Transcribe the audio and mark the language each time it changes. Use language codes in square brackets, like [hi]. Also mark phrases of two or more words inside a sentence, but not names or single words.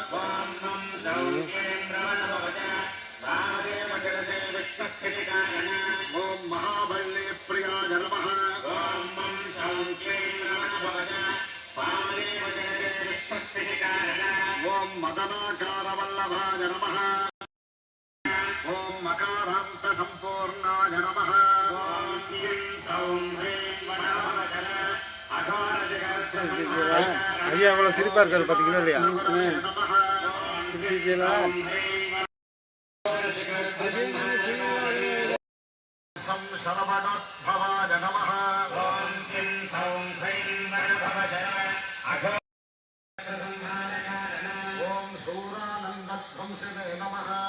[sa] ఓం మహాబల్లి ప్రియాయ నమః ఓం మదనాకారవల్లభాయ నమః ఓం మకారాంత సంపూర్ణాయ నమః [ta] ஐயா அவ்வளவு சிரிப்பா இருக்காரு பாத்தீங்களா இல்லையா [sa] शरवणोद्भवाय नमः ओम् शूरानन्दत्वम्शिवे नमः